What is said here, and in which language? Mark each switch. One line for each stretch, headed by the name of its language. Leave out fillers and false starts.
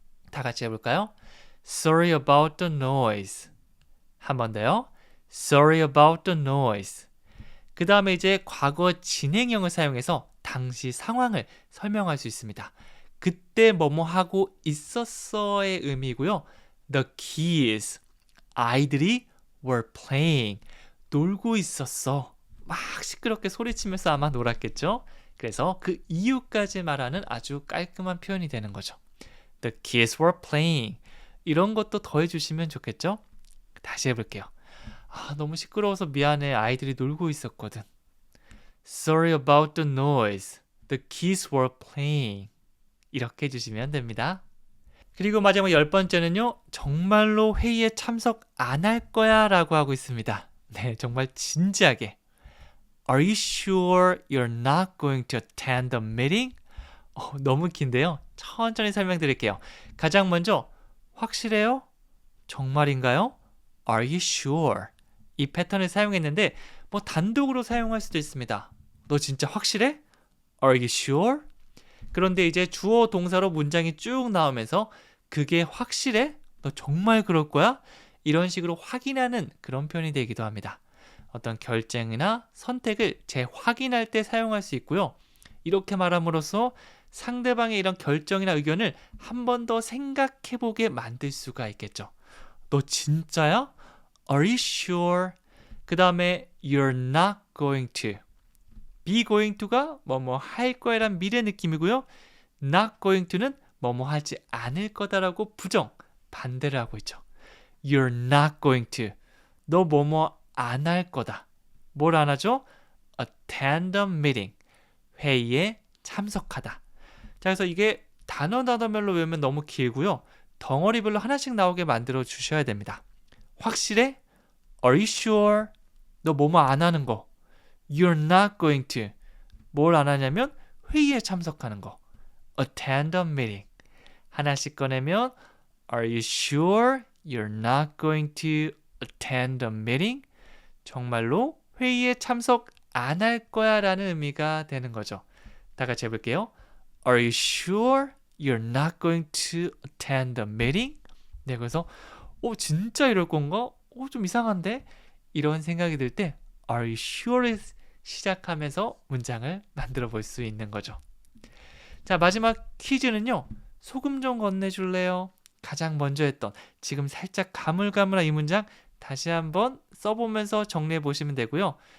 Korean: 다 같이 해볼까요?
English: Sorry about the noise.
Korean: 한 번 더요.
English: Sorry about the noise.
Korean: 그 다음에 이제 과거 진행형을 사용해서 당시 상황을 설명할 수 있습니다. 그때 뭐뭐 하고 있었어의 의미고요.
English: The kids,
Korean: 아이들이
English: were playing,
Korean: 놀고 있었어. 막 시끄럽게 소리치면서 아마 놀았겠죠. 그래서 그 이유까지 말하는 아주 깔끔한 표현이 되는 거죠.
English: The kids were playing.
Korean: 이런 것도 더해주시면 좋겠죠. 다시 해볼게요. 너무 시끄러워서 미안해. 아이들이 놀고 있었거든.
English: Sorry about the noise. The kids were playing.
Korean: 이렇게 해주시면 됩니다. 그리고 마지막 10번째는요. 정말로 회의에 참석 안 할 거야 라고 하고 있습니다. 네, 정말 진지하게.
English: Are you sure you're not going to attend the meeting?
Korean: 너무 긴데요. 천천히 설명드릴게요. 가장 먼저 확실해요? 정말인가요?
English: Are you sure?
Korean: 이 패턴을 사용했는데 뭐 단독으로 사용할 수도 있습니다. 너 진짜 확실해?
English: Are you sure?
Korean: 그런데 이제 주어 동사로 문장이 쭉 나오면서 그게 확실해? 너 정말 그럴 거야? 이런 식으로 확인하는 그런 표현이 되기도 합니다. 어떤 결정이나 선택을 재확인할 때 사용할 수 있고요. 이렇게 말함으로써 상대방의 이런 결정이나 의견을 한 번 더 생각해보게 만들 수가 있겠죠. 너 진짜야?
English: Are you sure?
Korean: 그 다음에
English: you're not going to.
Korean: be going to가 뭐뭐 할 거야란 미래 느낌이고요. not going to는 뭐뭐 하지 않을 거다라고 부정, 반대를 하고 있죠.
English: You're not going to.
Korean: 너 뭐뭐 안 할 거다. 뭘 안 하죠?
English: Attend a meeting.
Korean: 회의에 참석하다. 자, 그래서 이게 단어별로 외우면 너무 길고요. 덩어리별로 하나씩 나오게 만들어 주셔야 됩니다. 확실해?
English: Are you sure?
Korean: 너 뭐뭐 안 하는 거.
English: You're not going to.
Korean: 뭘 안 하냐면 회의에 참석하는 거.
English: Attend a meeting.
Korean: 하나씩 꺼내면
English: Are you sure you're not going to attend a meeting?
Korean: 정말로 회의에 참석 안 할 거야 라는 의미가 되는 거죠. 다 같이 해볼게요.
English: Are you sure you're not going to attend a meeting?
Korean: 네, 그래서 진짜 이럴 건가? 좀 이상한데? 이런 생각이 들 때
English: Are you sure?
Korean: 시작하면서 문장을 만들어 볼 수 있는 거죠. 자, 마지막 퀴즈는요. 소금 좀 건네줄래요? 가장 먼저 했던 지금 살짝 가물가물한 이 문장 다시 한번 써보면서 정리해 보시면 되고요.